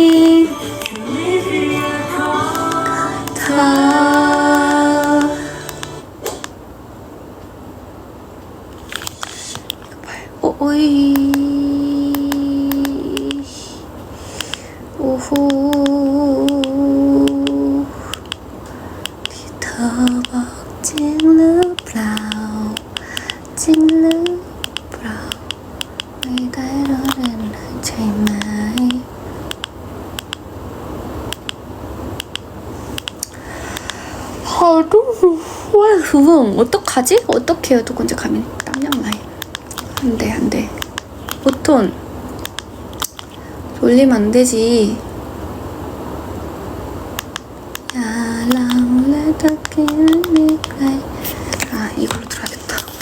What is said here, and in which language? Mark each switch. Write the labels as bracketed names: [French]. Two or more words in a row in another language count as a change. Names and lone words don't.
[Thai] เธอโอ้ยโอ้โหที่เธ อบอกจริงหรือเปล่าจริงหรือเปล่าไม่ได้ล้อเล่นใช่ไหม [Korean] 와 그거 어떡하지? 어떡해요 두 번째 가면 땀냥 나요 안돼 보통 돌리면 안되지 아 이걸로 들어야겠다